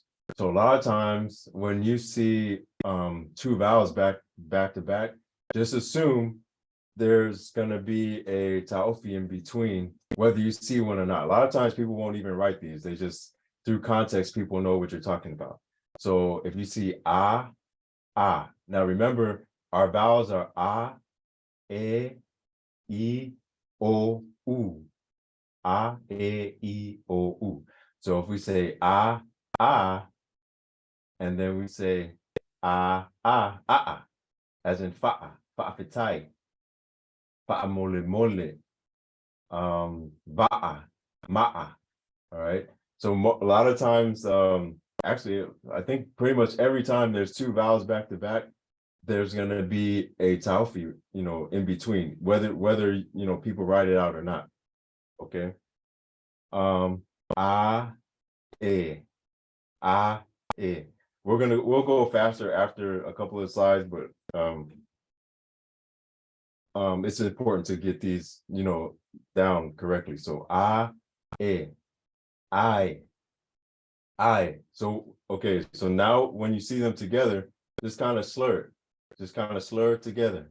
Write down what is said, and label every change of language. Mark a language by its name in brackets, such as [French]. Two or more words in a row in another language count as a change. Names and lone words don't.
[English] So a lot of times when you see two vowels back to back, just assume there's going to be a ta'ofi in between, whether you see one or not. A lot of times people won't even write these. They just, through context, people know what you're talking about. So if you see ah, ah. Now remember, our vowels are ah, e, I, o, u. Ah, e, I, o, u. So if we say ah, and then we say as in [Samoan] fa'a, fa'afitai, fa'amole mole, ba'a, ma'a. [English] All right. So a lot of times, actually, I think pretty much every time there's two vowels back to back, there's going to be a taufi, in between, whether people write it out or not. Okay. A, e, a, e. We'll go faster after a couple of slides, but it's important to get these, down correctly. So a, e, I. So, okay, so now when you see them together, just kind of slur it together.